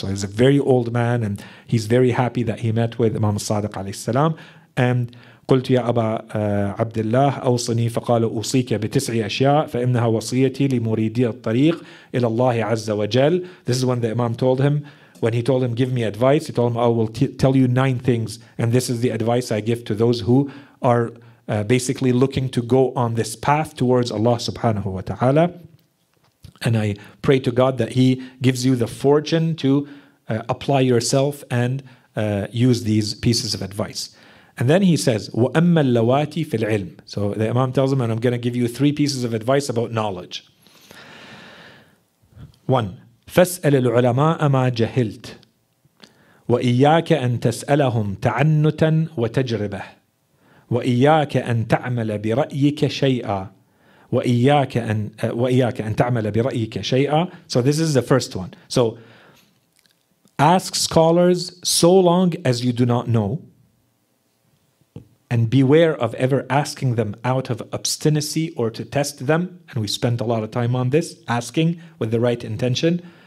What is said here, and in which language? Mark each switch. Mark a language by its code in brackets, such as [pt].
[en] So he's a very old man, and he's very happy that he met with Imam al-Sadiq alayhi salam. [ar] And قلت يا أبا عبد الله أوصني فقال أوصيك ب9 أشياء فإنها وصيتي لمريدي الطريق إلى الله عز وجل. [en] This is when the Imam told him, when he told him, give me advice, he told him, I will tell you 9 things, and this is the advice I give to those who are basically looking to go on this path towards Allah subhanahu wa ta'ala. And I pray to God that He gives you the fortune to apply yourself and use these pieces of advice. And then he says, [ar] وَأَمَّا اللَّوَاتِ فِي الْعِلْمِ. [en] So the Imam tells him, and I'm going to give you 3 pieces of advice about knowledge. 1. [ar] فاسأل العلماء ما جهلت وإياك أن تسألهم تعنتا وتجربة وإياك أن تعمل برأيك شيئا وإياك أن تعمل برأيك شيئا. [en] So this is the first one. So ask scholars so long as you do not know, and beware of ever asking them out of obstinacy or to test them. And we spent a lot of time on this, asking with the right intention.